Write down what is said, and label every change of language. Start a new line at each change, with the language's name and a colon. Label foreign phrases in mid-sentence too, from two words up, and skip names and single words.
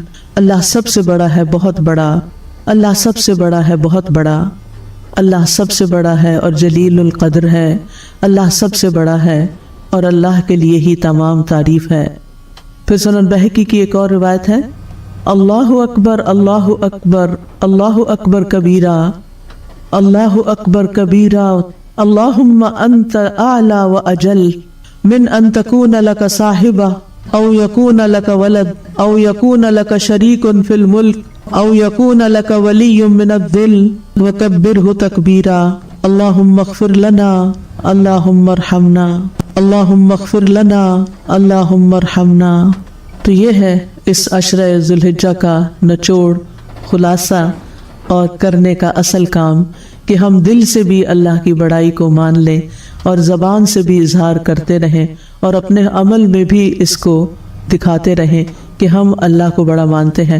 Urdu: اللہ سب سے بڑا ہے، بہت بڑا، اللہ سب سے بڑا ہے، بہت بڑا، اللہ سب سے بڑا ہے اور جلیل القدر ہے، اللہ سب سے بڑا ہے اور اللہ کے لیے ہی تمام تعریف ہے۔ پھر سنن بہقی کی ایک اور روایت ہے،
Arabic: اللہ اکبر، اللہ اکبر، اللہ اکبر کبیرہ، اللہ اکبر کبیرہ، اللہم انت اعلی و اجل من ان تکون لک صاحبہ او یکون لک ولد او یکون لک شریک فی الملک او یکون لک ولی من الذل وکبرہ تکبیرا، اللہم اغفر لنا، اللہم ارحمنا، اللہم اغفر لنا، اللہم ارحمنا۔
Urdu: تو یہ ہے اس عشرہ ذی الحجہ کا نچوڑ، خلاصہ اور کرنے کا اصل کام، کہ ہم دل سے بھی اللہ کی بڑائی کو مان لیں اور زبان سے بھی اظہار کرتے رہیں اور اپنے عمل میں بھی اس کو دکھاتے رہیں کہ ہم اللہ کو بڑا مانتے ہیں۔